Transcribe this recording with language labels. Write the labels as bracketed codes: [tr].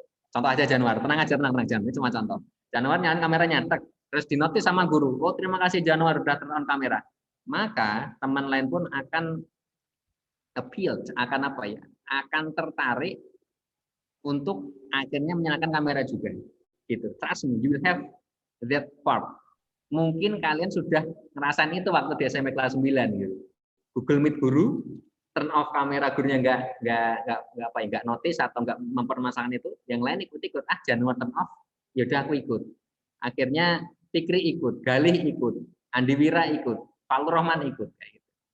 [id] Contoh aja Januar, tenang aja, ini cuma contoh. Januar nyalain kameranya, terus dinotis sama guru, oh terima kasih Januar udah [en] turn on [id] kamera. Maka teman lain pun akan appeal, akan tertarik untuk akhirnya menyalakan kamera juga. Gitu. [en] Trust me, you will have that part. [id] Mungkin kalian sudah ngerasain itu waktu di SMP kelas 9 gitu. Google Meet guru, [en] turn off [id] kamera gurunya nggak notice atau nggak mempermasalahkan itu, yang lain ikut-ikut, Januar turn off, yaudah aku ikut. Akhirnya Fikri ikut, Galih ikut, Andi Wira ikut, Falur Rahman ikut kayak gitu.